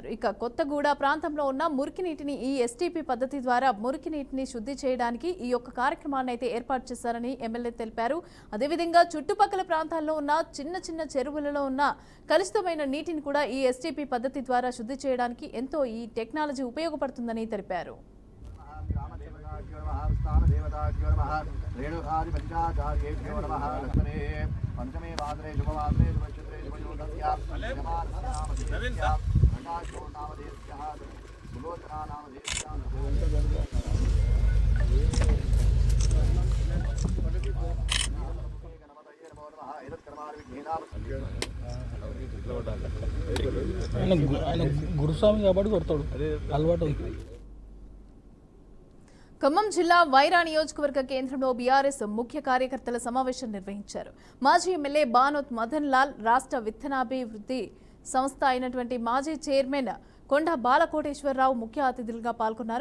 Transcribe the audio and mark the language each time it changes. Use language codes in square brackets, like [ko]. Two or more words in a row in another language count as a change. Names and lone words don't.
[te] ఇక కొత్తగూడ ప్రాంతంలో ఉన్న మురికి నీటిని ఈ ఎస్టీపీ పద్ధతి ద్వారా మురికి నీటిని శుద్ధి చేయడానికి ఈ యొక్క కార్యక్రమాన్ని అయితే ఏర్పాటు చేశారని ఎమ్మెల్యే తెలిపారు. అదేవిధంగా చుట్టుపక్కల ప్రాంతాల్లో ఉన్న చిన్న చిన్న చెరువులలో ఉన్న కలుషితమైన నీటిని కూడా ఈ ఎస్టీపీ పద్ధతి ద్వారా శుద్ధి చేయడానికి ఎంతో ఈ టెక్నాలజీ ఉపయోగపడుతుందని తెలిపారు. [sa] रेणुकादिपञ्चाचार्येभ्यो नमः लक्ष्मणे पंचमे वादरे शुभवादरे शुभक्षत्रे शुभयोगस्याः प्रकाशो नामधेयस्याः सुलोचना नामधेयस्याः गणपतये नमो नमः [te] ఆయన గురుస్వామి కాబట్టి కొడతాడు అలవాటు. ఖమ్మం జిల్లా వైరా నియోజకవర్గ కేంద్రంలో బీఆర్ఎస్ ముఖ్య కార్యకర్తల సమావేశం నిర్వహించారు. మాజీ ఎమ్మెల్యే బానోత్ మదన్ లాల్, రాష్ట్ర విత్తనాభివృద్ధి సంస్థ అయినటువంటి మాజీ చైర్మన్ కొండ బాలకోటేశ్వరరావు ముఖ్య అతిథులుగా పాల్గొన్నారు.